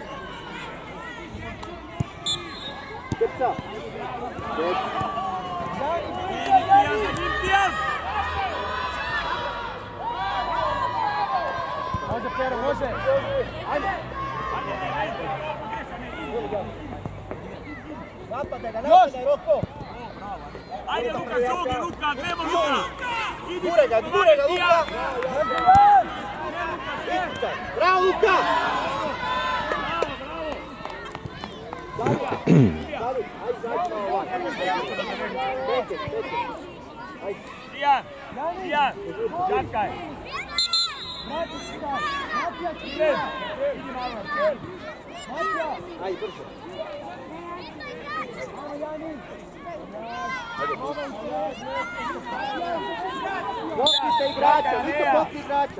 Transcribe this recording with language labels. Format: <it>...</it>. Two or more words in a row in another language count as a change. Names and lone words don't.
<hr>Krca. Tijan. Može, Pero, može. Ajde. Ajde, Napadaj, Roko. Ajde, Luka, žoga, Luka, gremo, Luka. Guraj ga, Luka. Ispucaj. Bravo, Luka. Tijan, čakaj. Ajde, brže. Pokrijte igrača, Vito, pokri igrača.</hr>